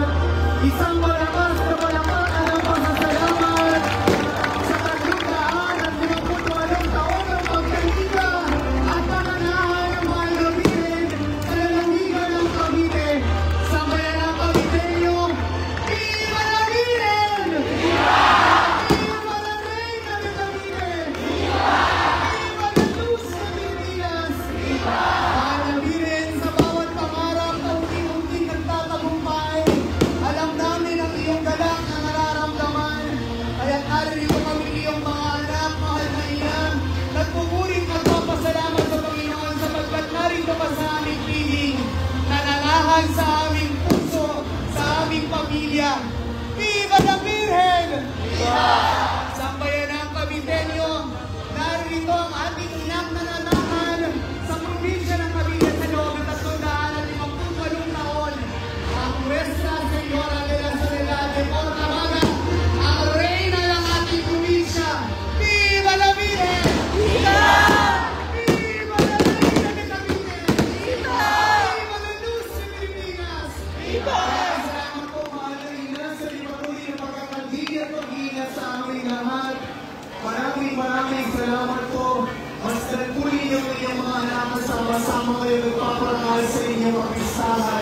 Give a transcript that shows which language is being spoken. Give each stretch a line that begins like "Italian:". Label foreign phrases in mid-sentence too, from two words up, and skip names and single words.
Filipino: Isang malakas na palakpakan ng pasasalamat sa 358 taon ng pagkalinga at panganahan ng mahal na Birhen sa lalawigan ng Cavite. Sa bayan ng Caviteño,
Spanish: Viva la Virgen! Viva! Viva la Reina de Cavite! Viva! Viva la Luz de Pilipinas! Viva!
Filipino: Mahal na Birhen, sa bawat pangarap na unti-unti nagtatagumpay, alam namin ang iyong galak na nararamdaman. Kaya't narito kami iyong mga anak, mahal na ina, nagpupuring magpapasalamat sa Panginoon sapagkat narito ka sa aming piling, nananahan sa aming puso, sa aming pamilya.
Spanish: Viva la Virgen! Viva!
Filipino: Sa bayan ng Caviteño, narito ang ating inang nananahan sa probinsya ng Cavite sa loob ng 358 taon. Ang Nuestra Señora de la Soledad de Portabaga, ang reyna ng ating probinsya.
Spanish: Viva la Virgen! Viva! Viva la Reina de Cavite! Viva! Viva la Luz de Pilipinas! Viva!
Filipino: Salamat po, mahal na ina, sa patuloy na pagkakagigil at pag-iingat sa aming lahat. Maraming salamat po. Mas nagpuli niyo po yung mga anak na sama-sama kayo nagpaparangal sa inyong kapistahan.